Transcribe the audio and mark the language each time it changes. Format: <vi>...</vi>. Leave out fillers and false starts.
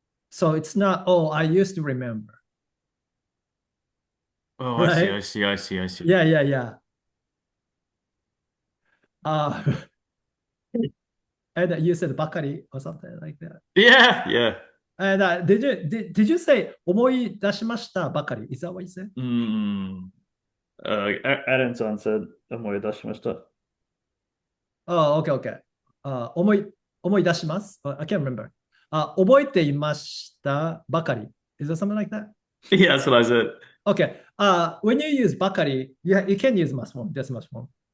<en>So it's not, oh, I used to remember, Oh, I see, right? I see, I see, I see. Yeah, yeah, yeah. Uh, and you said bakari or something like that. Yeah, yeah. And did you say</en> <ja>思い出しましたばかり?</ja> <en>Is that what you said? Aaron-san said</en> <ja>思い出しました。</ja> <en>Oh, okay, okay.</en> <ja>思い出します</ja> <en>I can't remember.</en> <ja>覚えていましたばかり.</ja> <en>Is there something like that? Yeah, that's what I said. Okay. When you use ばかり, yeah, you can use must one, just must one.</en>